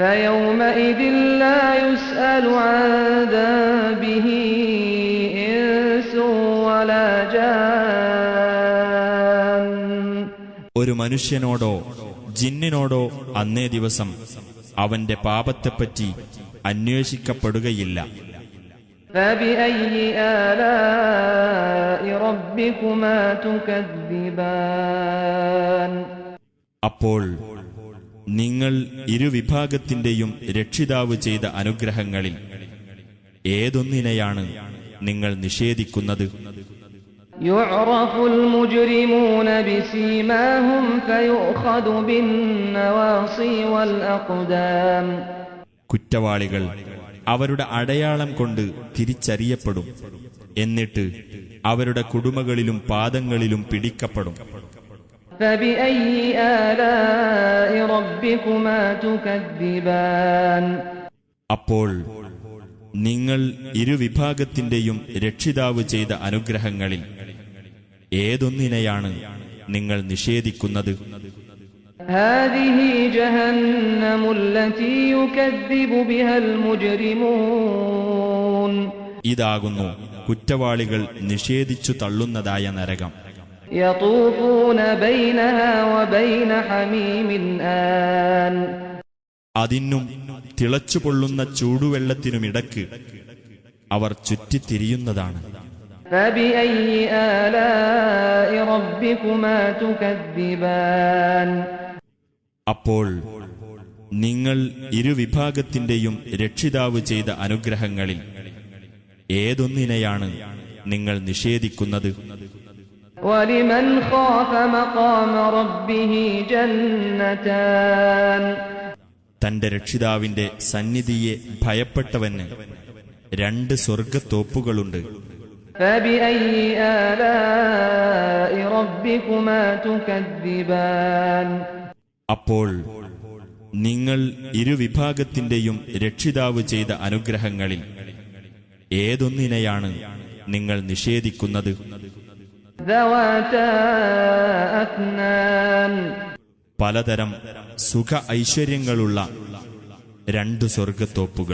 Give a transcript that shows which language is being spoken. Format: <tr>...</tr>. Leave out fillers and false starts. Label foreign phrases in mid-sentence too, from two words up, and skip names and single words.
<ar>فيومئذ لا يسأل عن ذنبه إنس ولا جان.</ar> <ml>ഒരു മനുഷ്യനോടോ ജിന്നിനോടോ അന്നേ ദിവസം അവന്റെ പാപത്തെപ്പറ്റി അന്വേഷിക്കപ്പെടുകയില്ല.</ml> <ar>فبأي آلاء ربكما تكذبان.</ar> <ml>അപ്പോൾ നിങ്ങൾ ഇരുവിഭാഗത്തിന്റെയും രക്ഷിതാവ് ചെയ്ത അനുഗ്രഹങ്ങളിൽ ഏതൊന്നിനെയാണ് നിങ്ങൾ നിഷേധിക്കുന്നത്?</ml> <ar>يعرف المجرمون بسيماهم فيؤخذ بالنواصي والأقدام.</ar> <ml>കുറ്റവാളികൾ അവരുടെ അടയാളം കൊണ്ട് തിരിച്ചറിയപ്പെടും. എന്നിട്ട് അവരുടെ കുടുമകളിലും പാദങ്ങളിലും പിടിക്കപ്പെടും.</ml> <ar>فبأي آلاء ربكما تكذبان.</ar> <ml>അപ്പോൾ നിങ്ങൾ ഇരുവിഭാഗത്തിന്റെയും രക്ഷിതാവ് ചെയ്ത അനുഗ്രഹങ്ങളിൽ ഏതൊന്നിനെയാണ് നിങ്ങൾ നിഷേധിക്കുന്നത്?</ml> <ar>هذه جهنم التي يكذب بها المجرمون.</ar> <ml>ഇതാകുന്നു കുറ്റവാളികൾ നിഷേധിച്ചു തള്ളുന്നതായ നരകം.</ml> <ar>يطوفون بينها وبين حميم آن.</ar> <ml>അതിനും തിളച്ചുപൊള്ളുന്ന ചൂടുവെള്ളത്തിനുമിടക്ക് അവർ ചുറ്റിത്തിരിയുന്നതാണ്.</ml> <ar>فبأي آلاء ربكما تكذبان.</ar> <ml>അപ്പോൾ നിങ്ങൾ ഇരുവിഭാഗത്തിന്റെയും രക്ഷിതാവ് ചെയ്ത അനുഗ്രഹങ്ങളിൽ ഏതൊന്നിനെയാണ് നിങ്ങൾ നിഷേധിക്കുന്നത്?</ml> <ar>ولمن خاف مقام ربه جنتان.</ar> <ml>തന്റെ രക്ഷിതാവിന്റെ സന്നിധിയെ ഭയപ്പെട്ടവന് രണ്ട് സ്വർഗത്തോപ്പുകളുണ്ട്.</ml> <ar>فبأي آلاء ربكما تكذبان.</ar> <ml>അപ്പോൾ നിങ്ങൾ ഇരുവിഭാഗത്തിന്റെയും രക്ഷിതാവ് ചെയ്ത അനുഗ്രഹങ്ങളിൽ ഏതൊന്നിനെയാണ് നിങ്ങൾ നിഷേധിക്കുന്നത്?</ml> <ar>ذواتا أفنان.</ar> <ml>പലതരം സുഖ ഐശ്വര്യങ്ങളുള്ള രണ്ടു സ്വർഗത്തോപ്പുകൾ.</ml>